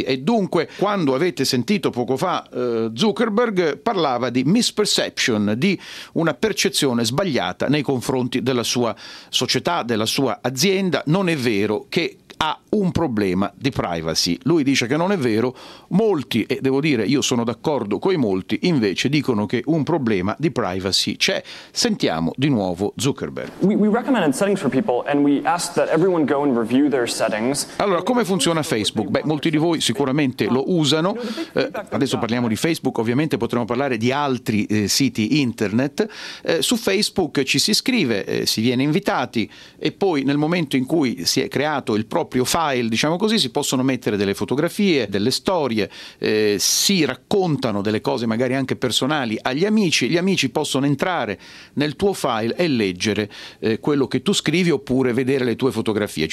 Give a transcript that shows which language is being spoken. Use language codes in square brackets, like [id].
[it] E dunque, quando avete sentito poco fa Zuckerberg, parlava di misperception, di una percezione sbagliata nei confronti della sua società, della sua azienda. Non è vero che ha un problema di privacy. Lui dice che non è vero, molti, e devo dire io sono d'accordo coi molti, invece dicono che un problema di privacy c'è. Sentiamo di nuovo Zuckerberg. [en] We recommended settings for people and we asked that everyone go and review their settings. [it] Allora, come funziona Facebook? Beh, molti di voi sicuramente lo usano. Adesso parliamo di Facebook, ovviamente potremmo parlare di altri siti internet. Su Facebook ci si iscrive, si viene invitati e poi nel momento in cui si è creato il proprio file, diciamo così, si possono mettere delle fotografie, delle storie, si raccontano delle cose magari anche personali agli amici, gli amici possono entrare nel tuo file e leggere quello che tu scrivi oppure vedere le tue fotografie.